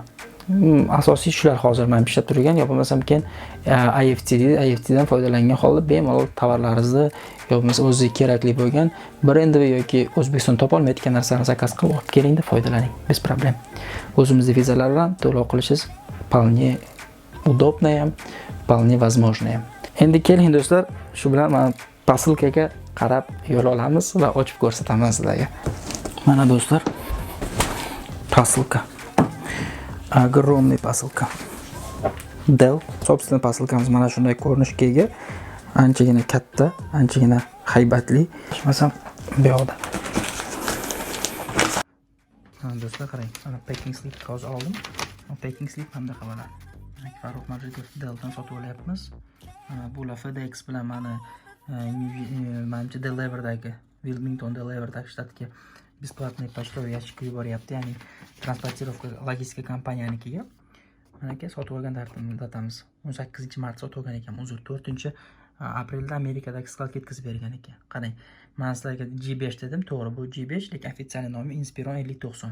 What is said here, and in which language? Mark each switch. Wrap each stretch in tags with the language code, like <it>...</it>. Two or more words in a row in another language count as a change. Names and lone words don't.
<uz>Asosiy shular hozir men ishlab turgan, yo bo'lmasam keyin IFTdan foydalangan holda bemalol tovarlaringizni yo bo'lmasa o'ziga kerakli bo'lgan brendi yoki O'zbekiston topolmaydigan narsalarni zakaz qilib olib kelingda foydalaning.</uz> <ru>Без проблем.</ru> <uz>O'zimizning vizalar bilan to'lov qilishingiz</uz> <ru>вполне удобно</ru> <uz>ham,</uz> <ru>вполне возможно</ru> <uz>ham. Endi keling do'stlar, shu bilan men posilkaga qarab yo'l olamiz va ochib ko'rsataman sizlarga. Mana do'stlar, posilka.</uz> <ru>Огромный posilka. DELL, собственно,</ru> <uz>posilkamiz mana shunday ko'rinishga ega. Anchagina katta, anchagina haybatli. Masam bu yoqda. Mana do'stlar qarang, mana</uz> <en>packing slip</en> <uz>hozir oldim.</uz> <en>Packing slip</en> <uz>hamda havolar. Farruh Majidov DELLdan sotib olyapmiz. Bu FedEx bilan menimcha Delaware-dagi Wilmington Delaware-dagi shtatga</uz> <ru>бесплатный почтовый ящик</ru> <uz>yuboryapti, ya'ni transportirovka logistika kompaniyanikiga. Mana aka sotib olgan datamiz 18-mart sotib olgan ekan. Uzr, 4-aprelda Amerikadagi skladga yetkazib bergan ekan. Qarang, men sizlarga G5 dedim, to'g'ri, bu G5, lekin ofitsial nomi Inspiron 5090.</uz>